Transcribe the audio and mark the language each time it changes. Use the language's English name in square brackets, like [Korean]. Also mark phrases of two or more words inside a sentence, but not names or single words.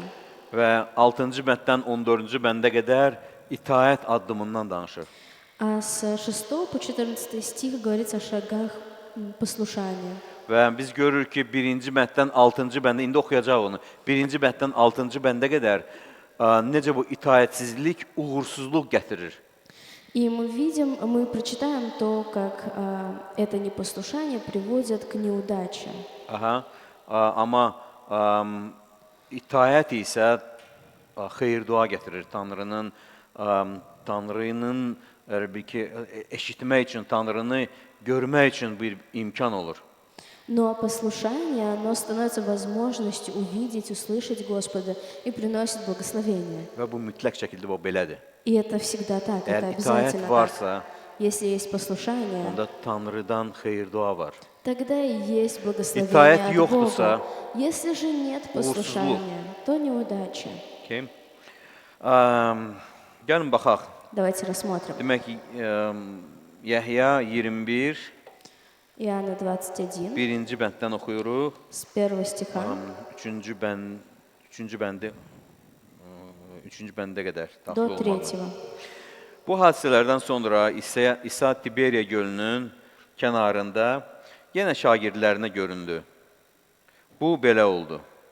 [Azerbaijani] Və 6-cı bənddən 14-cü bəndə qədər itaət addımından danışır. [Russian] А с 6 по 14 стих говорится о шагах послушания. [Azerbaijani] Və biz görürük ki, 1-ci bənddən 6-cı bəndə, indi oxuyacaq onu, 1-ci bənddən 6-cı bəndə qədər necə bu itaətsizlik uğursuzluq gətirir. [Russian] И мы видим, мы прочитаем то, как это непослушание приводит к неудаче. [Azerbaijani] Aha, amma itaət isə xeyir-dua gətirir. Tanrının eşitmək üçün, Tanrını görmək üçün bir imkan olur. [Russian] Но послушание, оно становится возможностью увидеть, услышать Господа и приносит благословение. [Azerbaijani] Və bu mütləq şəkildə bu belədir. [Russian] И это всегда так, это [Azerbaijani] Əgər itaət [Russian] обязательно так. [Azerbaijani] varsa, [Russian] Если есть послушание, [Azerbaijani] onda Tanrıdan xeyir-dua var. [Russian] тогда и есть благословение [Azerbaijani] Itaət [Russian] от [Azerbaijani] yoxdursa, [Russian] Бога. Если же нет послушания, то неудача. [Azerbaijani] Okay. Gəlin baxaq. [Russian] Давайте рассмотрим. [Azerbaijani] Demək ki, Yəhya 21, [Russian] Иоанна 21, [Azerbaijani] 1-ci bənddən oxuyuruq. [Russian] с 1 стиха [Azerbaijani] 3-cü bəndə qədər [Russian] до [Azerbaijani] daxil [Russian] 3. [Azerbaijani] olmalı. Bu hadisələrdən sonra İsa Tiberiya gölünün kənarında yenə şagirdlərinə göründü. Bu belə oldu.